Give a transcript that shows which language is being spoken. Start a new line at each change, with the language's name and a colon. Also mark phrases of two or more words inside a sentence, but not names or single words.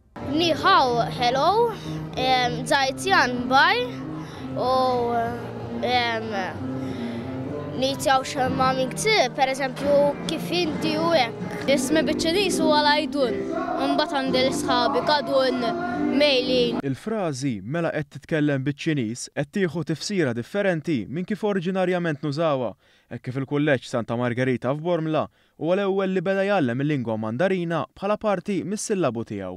Chinese: 你好,
Maltese: hello, Zajtjan bye, u ni tjaw xemma minn ktib, per eżempju, kif inti u hekk. Ismi biċ-Ċiniż huwa Lajdun, imbagħad għandi l-sħabi Kadun Mejlin. Il-frażi mela qed titkellem biċ-Ċiniż qed tieħu tifsira differenti minn kif oriġinarjament nużawha, hekk kif il-Kulleġġ Santa Margherita f'Bormla huwa l-ewwel li beda jgħallem il-lingwa Mandarina bħala parti mis-sillabu tiegħu.